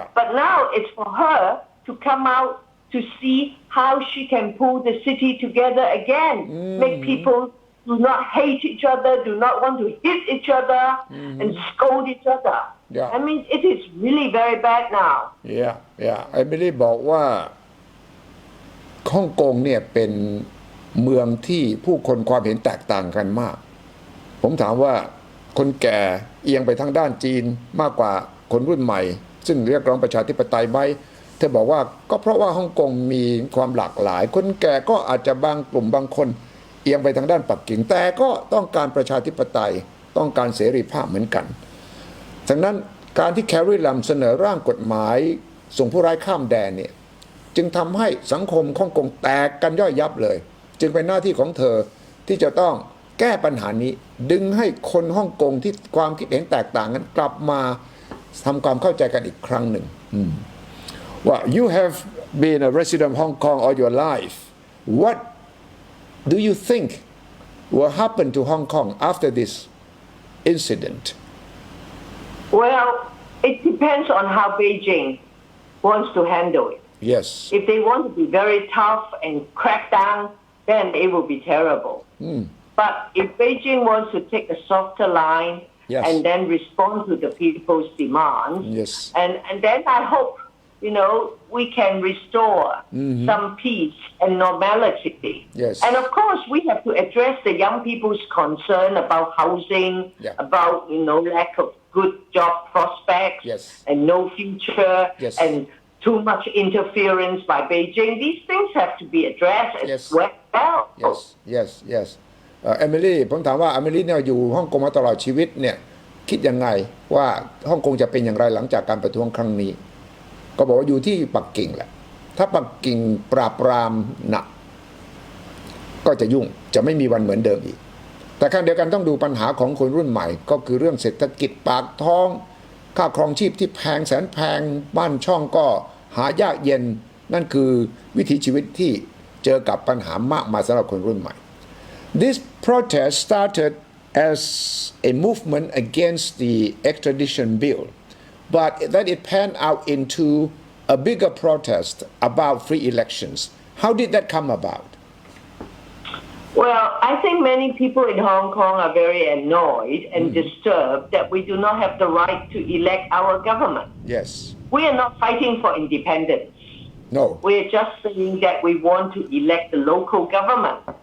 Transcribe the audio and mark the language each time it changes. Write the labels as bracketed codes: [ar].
[en] But now it's for her to come out to see how she can pull the city together again, make people do not hate each other, do not want to hit each other and scold each other. I mean, it is really very bad now. [th] ไอ้ไม่ได้บอกว่าฮ่องกงเนี่ยเป็นเมืองที่ผู้คนความเห็นแตกต่างกันมากผมถามว่าคนแก่เอียงไปทางด้านจีนมากกว่าคนรุ่นใหม่ซึ่งเรียกร้องประชาธิปไตยไหมเธอบอกว่าก็เพราะว่าฮ่องกงมีความหลากหลายคนแก่ก็อาจจะบางกลุ่มบางคนเอียงไปทางด้านปักกิ่งแต่ก็ต้องการประชาธิปไตยต้องการเสรีภาพเหมือนกัน ฉะนั้นการที่แคร์รีลัมเสนอร่างกฎหมายส่งผู้ร้ายข้ามแดนเนี่ยจึงทำให้สังคมฮ่องกงแตกกันย่อยยับเลยจึงเป็นหน้าที่ของเธอที่จะต้องแก้ปัญหานี้ดึงให้คนฮ่องกงที่ความคิดเห็นแตกต่างกันกลับมาทำความเข้าใจกันอีกครั้งหนึ่ง [en] Well, you have been a resident of Hong Kong all your life. What do you think will happen to Hong Kong after this incident? Well, it depends on how Beijing wants to handle it. If they want to be very tough and crack down, then it will be terrible. But if Beijing wants to take a softer line and then respond to the people's demands, and then I hope we can restore some peace and normality. Yes. And of course, we have to address the young people's concern about housing, about, lack of good job prospects, and no future, and too much interference by Beijing. These things have to be addressed as well. Yes. [th] เอมิลี่ผมถามว่าเอมิลี่เนี่ยอยู่ฮ่องกงมาตลอดชีวิตเนี่ยคิดยังไงว่าฮ่องกงจะเป็นอย่างไรหลังจากการประท้วงครั้งนี้ก็บอกว่าอยู่ที่ปักกิ่งแหละถ้าปักกิ่งปราบปรามหนัก ก็จะยุ่งจะไม่มีวันเหมือนเดิมอีกแต่ขณะเดียวกันต้องดูปัญหาของคนรุ่นใหม่ก็คือเรื่องเศรษฐกิจปากท้องค่าครองชีพที่แพงแสนแพงบ้านช่องก็หายากเย็นนั่นคือวิถีชีวิตที่เจอกับปัญหามากมายสำหรับคนรุ่นใหม่ [en] This protest started as a movement against the extradition bill but then it panned out into a bigger protest about free elections. How did that come about? Well, I think many people in Hong Kong are very annoyed and disturbed that we do not have the right to elect our government. Yes. We are not fighting for independence. No. We are just saying that we want to elect the local government.